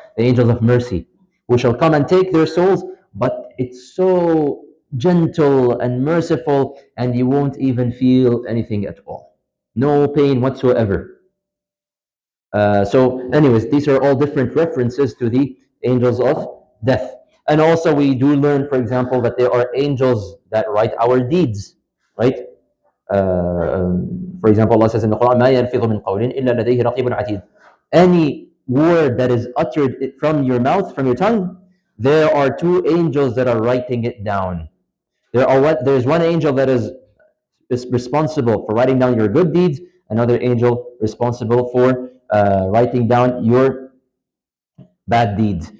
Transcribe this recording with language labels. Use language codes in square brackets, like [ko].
[en] The angels of mercy, who shall come and take their souls, but it's so gentle and merciful, and you won't even feel anything at all. No pain whatsoever. Anyways, these are all different references to the angels of death. And also, we do learn, for example, that there are angels that write our deeds, right? For example, Allah says in the Quran, [ar] "ما يلفظ من قول إلا لديه رقيب عتيد." [en] Any word that is uttered from your mouth, from your tongue, there are two angels that are writing it down. There's one angel that is responsible for writing down your good deeds, another angel responsible for writing down your bad deeds.